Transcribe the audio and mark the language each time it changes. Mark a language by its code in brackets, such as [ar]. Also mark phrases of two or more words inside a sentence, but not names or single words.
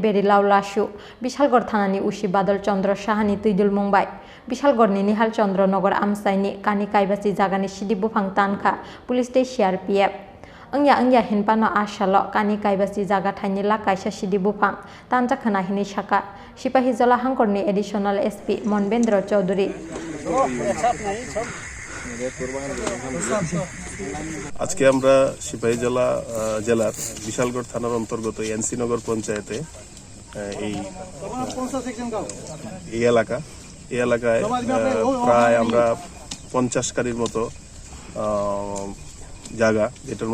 [trp] Berilau Lashu Bishalgarh Thanani Ushi Badal Chandra Shahani Tuidul Mumbai Bishalgarhni Nehal Chandra Nagar Amchaini Kani Kaibasi Jagani Siddi Buphang Tankha [en] Police Station [trp] CRPF Angya hinpano asalo Kani Kaibasi Jaga Thaini Lakh Kaisa Siddi Buphang Tanja Khana hini Shaka Sipahijola Hangkorni [en] Additional SP [trp] Monbendra Chaudhary [bn] আজকে আমরা সিপাহীজলা জেলার বিশালগড় থানার অন্তর্গত এনসিনগর পঞ্চায়েতে এই এলাকায় প্রায় আমরা 50 কারির মতো জায়গা যেটার